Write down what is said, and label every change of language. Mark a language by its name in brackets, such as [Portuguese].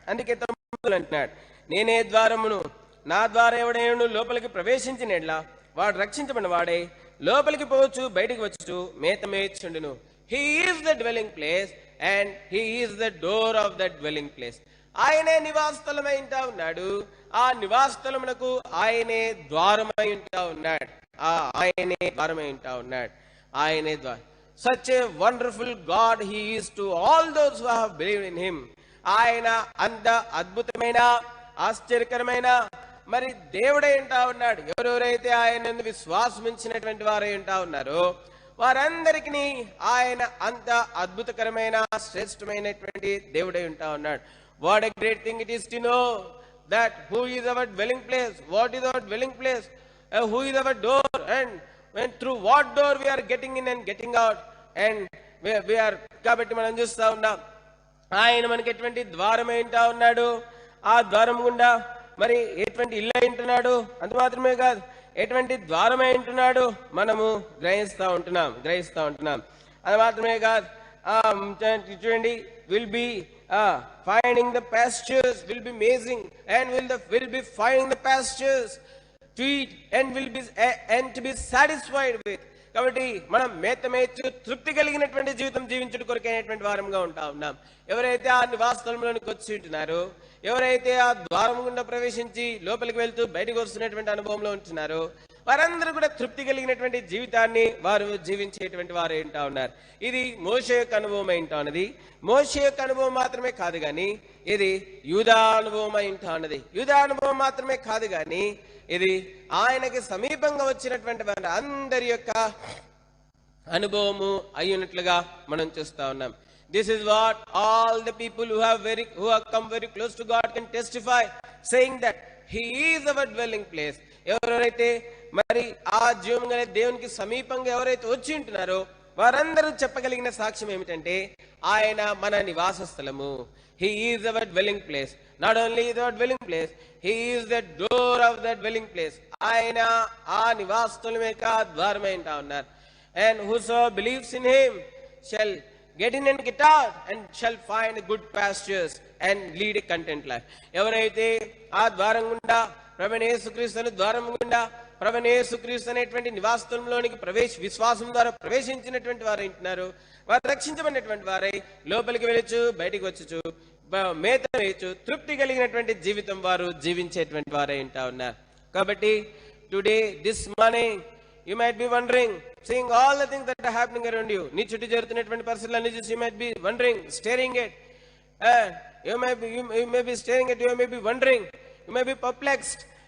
[Telugu] అందుకే అంటున్నాడు, నేనే ద్వారమును, నా ద్వారా ఎవడైనా లోపలికి ప్రవేశించిన ఎడల వాడు రక్షించబడిన వాడే లోపలికి పోవచ్చు, బయటికి వచ్చుచు మేత మేయుచుండును. [English] He is the dwelling place and he is the door of the dwelling place. [Telugu] ఆయనే నివాస స్థలమై ఉంటా ఉన్నాడు. ఆ నివాస స్థలమునకు ఆయనే ద్వారమై ఉంటా ఉన్నాడు. ఆయనే ద్వారమై ఉంటా ఉన్నాడు. ఆయనే ద్వారం. [English] Such a wonderful God he is to all those who have believed in him. [Telugu] ఆయన అంత అద్భుతమైన ఆశ్చర్యకరమైన మరి దేవుడై ఉంటా ఉన్నాడు. ఎవరెవరైతే ఆయన విశ్వాసం ఉంచినటువంటి వారై ఉంటా ఉన్నారో వారందరికీ ఆయన అంత అద్భుతకరమైన శ్రేష్టమైనటువంటి దేవుడై ఉంటా ఉన్నాడు. [English] What a great thing it is to know that who is our dwelling place, what is our dwelling place, who is our door, and through what door we are getting in and getting out, and we are. [Telugu] కాబట్టి మనం చూస్తా ఉన్నాం ఆయన మనకి ఎటువంటి ద్వారం ఏంటా ఉన్నాడు. ఆ ద్వారం గుండా మరి ఎటువంటి ఇల్లు ఉంటున్నాడు. అంత మాత్రమే కాదు, ఎటువంటి ద్వారమై ఉంటున్నాడు మనము గ్రహిస్తా ఉంటున్నాం. అది మాత్రమే కాదు, చూడండి, [English] Will be finding the pastures, will be amazing, and will be finding the pastures to eat and to be satisfied with. [Telugu] కాబట్టి మనం మేత మేయచ్చు, తృప్తి కలిగినటువంటి జీవితం జీవించుట కొరకైనటువంటి వారంగా ఉంటా ఉన్నాం. ఎవరైతే ఆ నివాస స్థలంలోనికి వచ్చి ఉంటున్నారో, ఎవరైతే ఆ ద్వారం గుండా ప్రవేశించి లోపలికి వెళ్తూ బయటకు వస్తున్నటువంటి అనుభవంలో ఉంటున్నారో వారందరూ కూడా తృప్తి కలిగినటువంటి జీవితాన్ని వారు జీవించేటువంటి వారు ఏంటా ఉన్నారు. ఇది మోషే యొక్క అనుభవం ఏంటా ఉన్నది. మోషే యొక్క అనుభవం మాత్రమే కాదు కానీ ఇది యూదా అనుభవం ఏంటా ఉన్నది. యూదా అనుభవం మాత్రమే కాదు కానీ ఇది ఆయనకి సమీపంగా వచ్చినటువంటి వారి అందరి యొక్క అనుభవము అయ్యున్నట్లుగా మనం చూస్తా ఉన్నాం. [English] This is what all the people who have come very close to God can testify, saying that he is our dwelling place. [Telugu] ఎవరైతే మరి ఆ జీవంగానే దేవునికి సమీపంగా ఎవరైతే వచ్చి ఉంటున్నారో వారందరూ చెప్పగలిగిన సాక్ష్యం ఏమిటంటే ఆయన మన నివాస స్థలము. [English] He is our dwelling place. Not only is our dwelling place, he is the door of the dwelling place. [Telugu] ఆయన ఆ నివాస స్థలమే ద్వారమై ఉంటా ఉన్నారు. [English] And whoso believes in him shall get in and get out and shall find good pastures and lead a content life. [Telugu] ఎవరైతే ఆ ద్వారం గుండా ప్రభువైన యేసుక్రీస్తు అనే ద్వారం గుండా ప్రభువైన యేసుక్రీస్తు అనేటువంటి నివాసంలోనికి విశ్వాసం ద్వారా ప్రవేశించినటువంటి వారు ఉంటున్నారు. వారు రక్షించబడినటువంటి వారై లోపలికి వెళ్ళచ్చు, బయటికి వచ్చుచు మేత వేయచ్చు, తృప్తి కలిగినటువంటి జీవితం వారు జీవించేటువంటి వారై ఉంటా ఉన్నారు. [English] కాబట్టి today this morning you might be wondering, seeing all the things that are happening around you, [Telugu] నీ చుట్టూ జరుగుతున్నటువంటి పరిస్థితులన్నీ చూసి [English] you might be wondering, staring at, you may be staring at, you may be wondering, you may be perplexed.